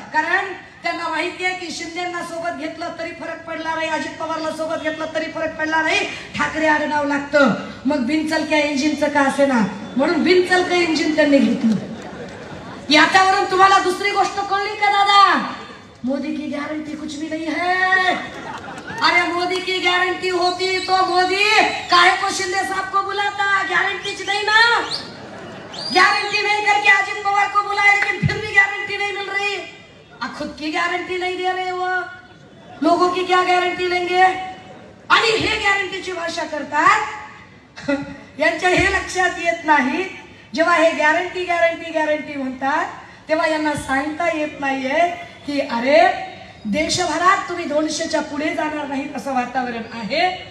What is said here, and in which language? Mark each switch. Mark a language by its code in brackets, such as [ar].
[mr] कारण त्यांना माहिती आहे की शिंदेना सोबत घेतलं तरी फरक पडला नाही, अजित पवारला सोबत घेतलं तरी फरक पडला नाही, ठाकरे आडनाव लागतं. मग बिनचलक्या इंजिनचं का असे ना, म्हणून बिनचलकं इंजिन त्यांनी घेतलं. याच्यावरून तुम्हाला दुसरी गोष्ट कळली का दादा? [hi] मोदी की गॅरंटी कुछ भी नहीं है. अरे मोदी की गारंटी होती तो मोदी काहे को शिंदे साहब को बुलाता? गारंटी नहीं ना, गारंटी नहीं करके अजित पवार को बुलाया, लेकिन फिर भी गारंटी नहीं मिल रही. खुद गारंटी नहीं दे रहे वो लोगों की क्या गारंटी लेंगे? [mr] आणि हे गॅरंटीची भाषा करतात यांच्या हे लक्षात येत नाही जेव्हा हे गॅरंटी गॅरंटी गॅरंटी म्हणतात तेव्हा यांना सांगता येत नाहीये की अरे देशभरात तुम्ही 200च्या पुढे जाणार नाही असं वातावरण आहे.